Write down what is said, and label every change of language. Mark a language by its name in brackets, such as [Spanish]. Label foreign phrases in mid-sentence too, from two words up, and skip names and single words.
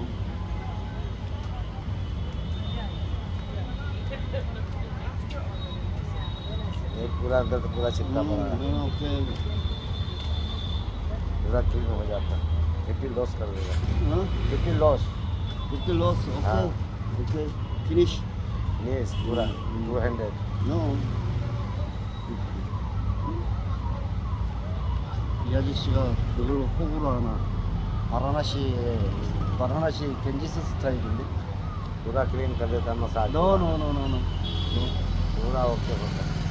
[Hindi] ये पूरा अंदर तो पूरा चिपका पड़ा है, [Korean] 오케이. [Hindi] पूरा क्लीन हो जाता. 50 लॉस कर देगा. [Korean] 어? [Hindi] 50 लॉस. [English] 50 loss. [Hindi] हाँ. [Korean] 오케이. [English] Finish. [Hindi] Yes, पूरा 200. [English] No. [Korean] 이 아저씨가 너를 호구로 하나. 바라나시 겐지스 스타일인데. [Hindi] पूरा क्लीन कर देता, मसाज. [English] No. [Hindi] पूरा ओके होता.